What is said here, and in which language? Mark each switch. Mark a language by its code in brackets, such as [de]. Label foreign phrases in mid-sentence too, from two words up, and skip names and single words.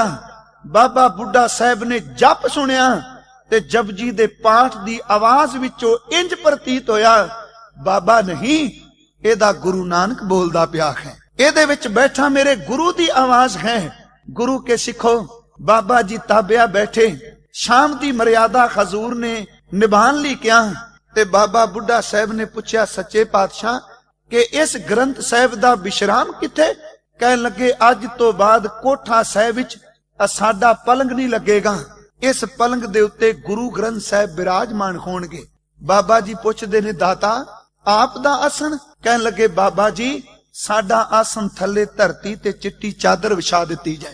[pa] ਬਾਬਾ ਬੁੱਢਾ ਸਾਹਿਬ ਨੇ ਜਪ ਸੁਣਿਆ ਤੇ ਜਪਜੀ ਦੇ ਪਾਠ ਦੀ ਆਵਾਜ਼ ਵਿੱਚੋਂ ਇੰਜ ਪ੍ਰਤੀਤ ਹੋਇਆ, ਬਾਬਾ ਨਹੀਂ ਇਹਦਾ ਗੁਰੂ ਨਾਨਕ ਬੋਲਦਾ ਪਿਆ ਹੈ, ਇਹਦੇ ਵਿੱਚ ਬੈਠਾ ਮੇਰੇ ਗੁਰੂ ਦੀ ਆਵਾਜ਼ ਹੈ। ਗੁਰੂ ਕੇ ਸਿੱਖੋ ਬਾਬਾ ਜੀ ਤਾਬਿਆ ਬੈਠੇ। ਸ਼ਾਮ ਦੀ ਮਰਯਾਦਾ ਹਜ਼ੂਰ ਨੇ ਨਿਭਾਣ ਲੀ ਕਿਆ ਤੇ ਬਾਬਾ ਬੁੱਢਾ ਸਾਹਿਬ ਨੇ ਪੁੱਛਿਆ, ਸੱਚੇ ਪਾਤਸ਼ਾਹ ਕਿ ਇਸ ਗ੍ਰੰਥ ਸਾਹਿਬ ਦਾ ਵਿਸ਼ਰਾਮ ਕਿੱਥੇ? ਕਹਿਣ ਲੱਗੇ ਅੱਜ ਤੋਂ ਬਾਅਦ ਕੋਠਾ ਸਾਹਿਬ ਵਿੱਚ ਸਾਡਾ ਪਲੰਗ ਨਹੀਂ ਲੱਗੇਗਾ, ਇਸ ਪਲੰਗ ਦੇ ਉੱਤੇ ਗੁਰੂ ਗ੍ਰੰਥ ਸਾਹਿਬ ਬਿਰਾਜਮਾਨ ਹੋਣਗੇ। ਬਾਬਾ ਜੀ ਪੁੱਛਦੇ ਨੇ ਦਾਤਾ ਆਪ ਦਾ ਆਸਣ? ਕਹਿਣ ਲੱਗੇ ਬਾਬਾ ਜੀ ਸਾਡਾ ਆਸਣ ਥੱਲੇ ਧਰਤੀ ਤੇ ਚਿੱਟੀ ਚਾਦਰ ਵਿਛਾ ਦਿੱਤੀ ਜਾਏ।